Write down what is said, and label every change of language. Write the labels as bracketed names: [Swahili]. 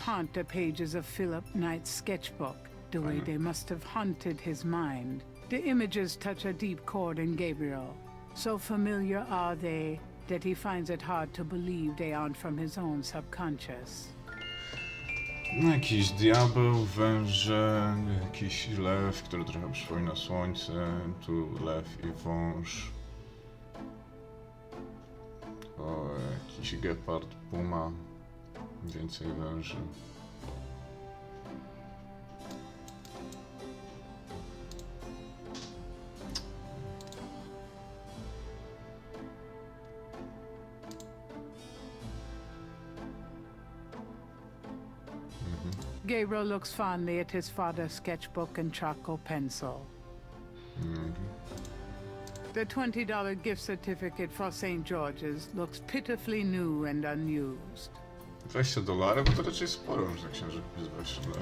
[English] haunt the pages of Philip Knight's sketchbook, the way they must have haunted his mind. The images touch a deep chord in Gabriel. So familiar are they that he finds it hard to believe they aren't from his own subconscious. [Polish] No, jakiś diabeł, węże, jakiś lew, który trochę przypomina słońce, tu lew i wąż. O, jakiś gepard, puma. Więcej węży. [English] Gabriel looks fondly at his father's sketchbook and charcoal pencil. The $20 gift certificate for St. George's looks pitifully new and unused. $20? [Polish] Bo to raczej sporo, że księżyc jest $20.